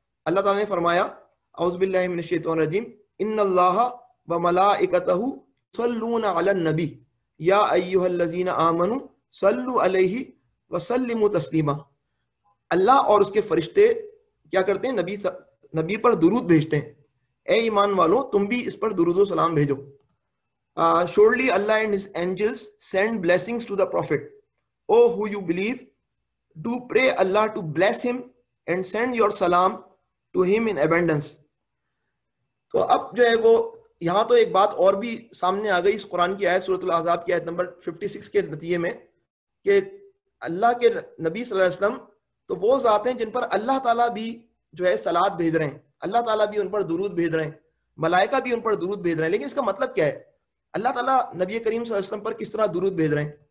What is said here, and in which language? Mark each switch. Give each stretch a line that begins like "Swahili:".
Urdu: اللہ تعالیٰ نے فرمایا
Arabic: اعوذ باللہ من الشیطان الرجیم ان اللہ وملائکتہ یصلون علی النبی یا ایھا الذین آمنوا صلوا علیہ وسلموا تسلیما.
Urdu: اللہ اور اس کے فرشتے کیا کرتے ہیں؟ نبی پر درود بھیجتے ہیں. اے ایمان والوں تم بھی اس پر درود و سلام بھیجو.
English: Surely Allah and his angels send blessings to the prophet. Oh who you believe, do pray Allah to bless him and send your salam to him in abundance.
Urdu: تو اب جو ہے وہ یہاں تو ایک بات اور بھی سامنے آ گئی اس قرآن کی آیت سورۃ الاحزاب کی آیت نمبر 56 کے نتیجے میں, کہ اللہ کے نبی صلی اللہ علیہ وسلم تو وہ ذات ہیں جن پر اللہ تعالیٰ بھی جو ہے صلات بھیج رہے ہیں, اللہ تعالیٰ بھی ان پر درود بھیج رہے ہیں, ملائکہ بھی ان پر درود بھیج رہے ہیں. لیکن اس کا مطلب کیا ہے؟ اللہ تعالیٰ نبی کریم صلی اللہ علیہ وسلم پر کس طرح درود بھیج رہے ہیں؟